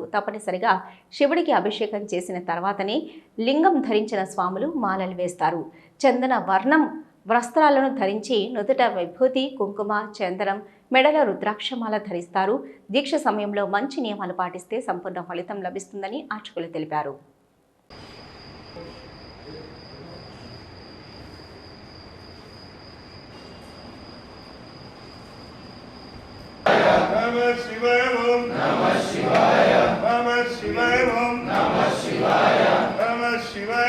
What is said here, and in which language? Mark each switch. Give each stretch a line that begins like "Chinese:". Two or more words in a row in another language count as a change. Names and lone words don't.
Telugu: తప్పనిసరిగా శివుడికి అభిషేకం చేసిన తర్వాతనే లింగం ధరించిన స్వాములు మాలలు వేస్తారు. చందన వర్ణం వస్త్రాలను ధరించి నుదుట విభూతి, కుంకుమ, చందనం, మెడలో రుద్రాక్షమాల ధరిస్తారు. దీక్ష సమయంలో మంచి నియమాలు పాటిస్తే సంపూర్ణ ఫలితం లభిస్తుందని అర్చకులు తెలిపారు.
Sanskrit: नमः शिवाय ओम् नमः शिवाय नमः शिवाय ओम् नमः शिवाय नमः शिवाय